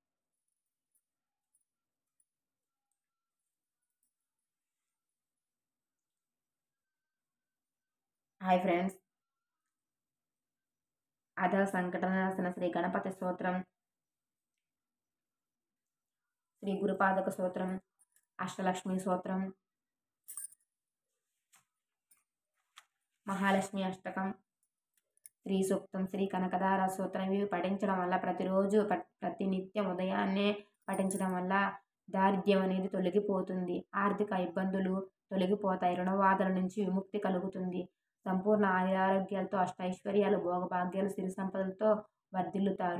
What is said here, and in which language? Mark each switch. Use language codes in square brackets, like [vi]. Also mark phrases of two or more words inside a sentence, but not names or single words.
[en] Hi friends, [te] अध संकटनाशन श्री गणपति स्तोत्रम, श्री गुरुपादक स्तोत्रम, अष्टलक्ष्मी स्तोत्रम, महालक्ष्मी अष्टकम, श्री सूक्तम, श्री कनकदार स्तोत्रम ఇవి పఠించడం వల్ల ప్రతిరోజు ప్రతినిత్యం ఉదయాన్నే పఠించడం వల్ల దారిద్ర్యం అనేది తొలగిపోతుంది, ఆర్థిక ఇబ్బందులు తొలగిపోతాయి, రుణబాధల నుంచి విముక్తి కలుగుతుంది, సంపూర్ణ ఆయురారోగ్యాలతో అష్టైశ్వర్యాలు భోగభాగ్యాలు సిరి సంపదలతో వర్ధిల్లుతారు.